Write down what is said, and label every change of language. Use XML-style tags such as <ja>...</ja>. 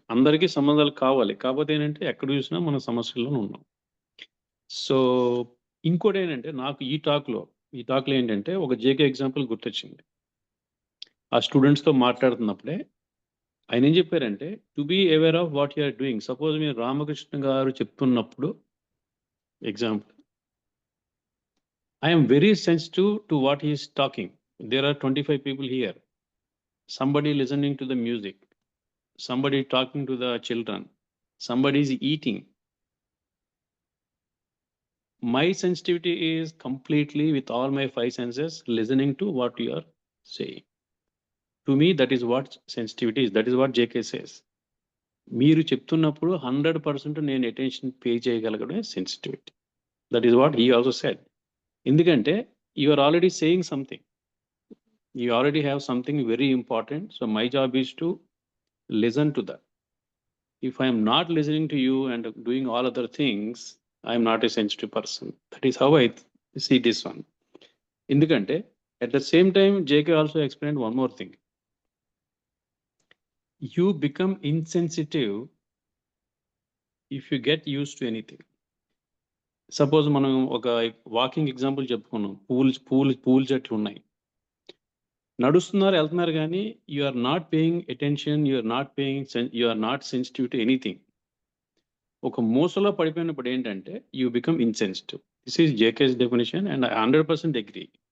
<te>అందరికీ సంబంధాలు కావాలి, కాకపోతే ఏంటంటే ఎక్కడ చూసినా మన సమస్యల్లో ఉన్నాం. సో ఇంకోటి ఏంటంటే నాకు ఈ టాక్లో ఏంటంటే ఒక జేకే ఎగ్జాంపుల్ గుర్తొచ్చింది. ఆ స్టూడెంట్స్తో మాట్లాడుతున్నప్పుడే ఆయన ఏం చెప్పారంటే,</te> <en>To be aware of what you are doing. Suppose</en> <te>మీరు రామకృష్ణ గారు చెప్తున్నప్పుడు example,</te> <en>I am very sensitive to what he is talking. There are 25 people here. Somebody listening to the music, somebody talking to the children, somebody is eating. My sensitivity is completely with all my 5 senses listening to what you are saying. To me, that is what sensitivity is. That is what JK says.</en> <te>మీరు చెప్తున్నప్పుడు 100% నేను attention pay చేయగలగడమే sensitivity.</te> <en>That is what he also said. ఎందుకంటే you are already saying something, you already have something very important, so my job is to listen to that. If I am not listening to you and doing all other things, I am not a sensitive person. That is how I see this one. Endukante at the same time JK also explained one more thing. You become insensitive if you get used to anything. Suppose</en> <te>మనం ఒక walking example చెప్పుకున్నాం. Pools అట్లా ఉన్నాయి, నడుస్తున్నారు, వెళ్తున్నారు, కానీ</te> <en>You are not paying attention, you are not sensitive to anything.</en> <te>ఒక మోసలో పడిపోయినప్పుడు ఏంటంటే</te> <en>You become insensitive. This is JK's definition and I 100% agree.</en>